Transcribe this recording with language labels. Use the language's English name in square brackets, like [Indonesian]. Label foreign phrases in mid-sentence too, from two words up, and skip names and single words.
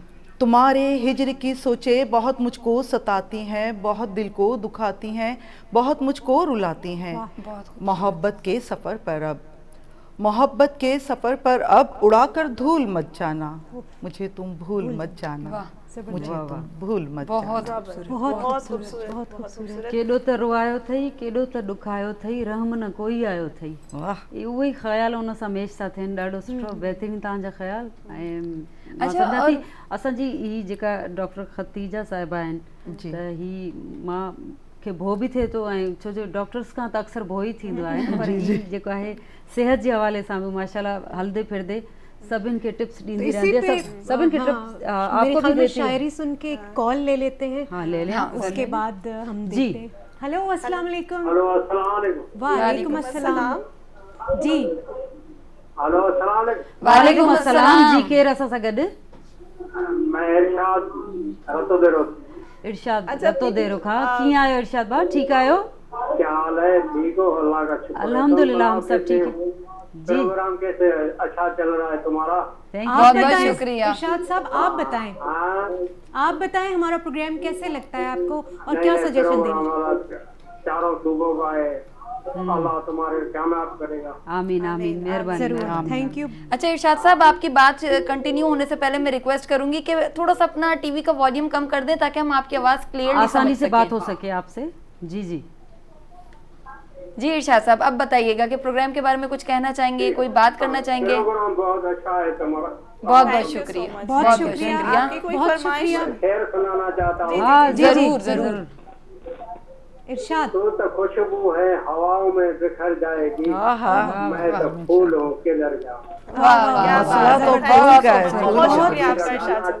[Urdu] تمہارے ہجر کی سوچیں بہت مجھ کو ستاتی ہیں، بہت دل کو دکھاتی ہیں، بہت مجھ کو رلاتی ہیں. محبت کے سفر پر اب، محبت کے سفر پر اب اڑا کر دھول مت جانا، مجھے تم بھول مت جانا، مجھے تم بھول مت جانا. بہت خوبصورت. [Sindhi] केॾो त रुआयो अथई, केॾो त ॾुखायो अथई, रहम न कोई आयो अथई। वाह, उहो ई ख़्याल उन सां मेश था थियनि। ॾाढो सुठो, बहितरीनु तव्हांजा ख़्याल। ऐं मां अच्छा, सम्झां और थी असांजी ही जेका डॉक्टर ख़तीजा साहिबा आहिनि, जी। त ही मां खे भउ बि थिए थो, ऐं छो जो डॉक्टर्स खां त अक्सर भउ ई थींदो आहे, पर ही जेको आहे सेहत जे हवाले सां बि माशाल्लाह हलंदे फिरदे सभिनि खे टिप्स ॾींदी रहंदी आहे, सभिनि खे टिप्स [Urdu] آپ کو بھی دیتی ہے. شاعری سن کے ایک کال لے لیتے ہیں. ہاں، لے لیں. اس کے بعد ہم जी। دیکھتے ہیں۔ ہیلو, [Arabic] السلام علیکم. हेलो, السلام علیکم. وعلیکم السلام. जी हेलो, السلام علیکم. وعلیکم السلام. [Sindhi] जी केरु असां सां गॾु? [Urdu] میں ارشاد رتو دیرو. [Sindhi] इरशाद रतो देरो खां। कीअं आहियो इरशाद भाउ, ठीकु आहियो? [Urdu] کیا حال ہے؟ ٹھیک ہو؟ اللہ کا شکر ہے. الحمدللہ، ہم سب ٹھیک ہے. जी, پروگرام کیسے اچھا چل رہا ہے تمہارا? थैंक आप यू। बताएं, शुक्रिया। ارشاد صاحب آپ بتائیں, हाँ, آپ بتائیں ہمارا پروگرام کیسے لگتا ہے آپ کو اور नहीं, क्या नहीं, सजेशन प्रोग्राम देंगे? ہمارا چاروں صوبوں کا ہے، اللہ تمہارے کامیاب کرے گا. [Arabic] آمین آمین, मेहरबानी। [English] जरूर, Thank you. [Urdu] اچھا ارشاد صاحب، آپ کی بات کنٹینیو ہونے سے پہلے میں ریکویسٹ کروں گی کہ تھوڑا سا اپنا ٹی وی کا والیوم کم کر دیں تاکہ ہم آپ کی آواز کلیئرلی آسانی سے بات ہو سکے آپ سے۔ جی جی جی ارشاد صاحب، اب بتائیے گا کہ پروگرام کے بارے میں کچھ کہنا چاہیں گے، کوئی بات کرنا چاہیں گے? پروگرام بہت اچھا ہے تمہارا. बहुत [English] Thank [Urdu] बहुत [English] you so [Urdu] शुक्रिया, [English] much. [Urdu] بہت شکریہ. آپ کی کوئی बहुत फरमाइश? शुक्रिया। خیر سنانا چاہتا ہوں. हाँ, جی، جی, जरूर जी, जरूर। इरशाद تو تو خوشبو ہے ہواؤں میں بکھر جائے گی، میں تو پھول ہوں کدھر جاؤں. مسئلہ تو پھول کا ہے. بہت شکریہ آپ کا ارشاد صاحب.